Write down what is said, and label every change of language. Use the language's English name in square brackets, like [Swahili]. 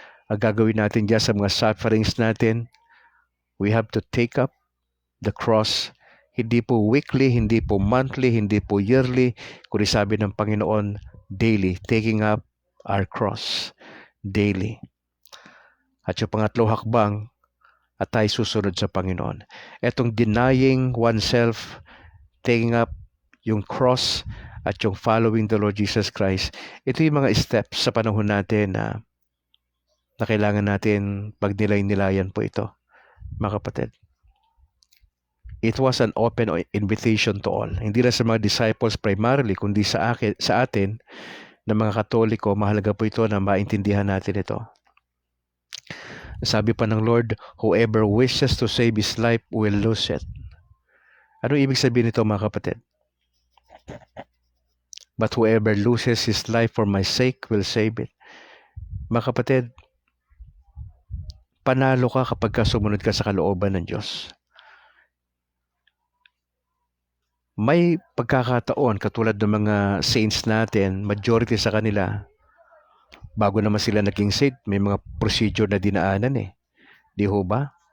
[Filipino] Gagawin natin dyan sa mga sufferings natin. [English] We have to take up the cross. [Filipino] Hindi po weekly, hindi po monthly, hindi po yearly, kundi sabi ng Panginoon, [English] daily, taking up our cross daily. [Filipino] At yung pangatlo hakbang, at tayo susunod sa Panginoon. Etong [English] denying oneself, taking up [Filipino] yung cross, at yung [English] following the Lord Jesus Christ, [Filipino] ito yung mga steps sa panahon natin na kailangan natin pagnilay-nilayan po ito, mga kapatid. [English] It was an open invitation to all. [Filipino] Hindi lang sa mga disciples primarily, kundi sa atin na mga Katoliko, mahalaga po ito na maintindihan natin ito. Sabi pa ng Lord, [English] whoever wishes to save his life will lose it. [Filipino] Ano ibig sabihin nito, mga kapatid? [English] But whoever loses his life for my sake will save it. [Filipino] Mga kapatid, panalo ka kapag sumunod ka sa kalooban ng Diyos. May pagkakataon, katulad ng mga saints natin, majority sa kanila, bago naman sila naging saved, may mga procedure na dinaanan eh. Di ho ba?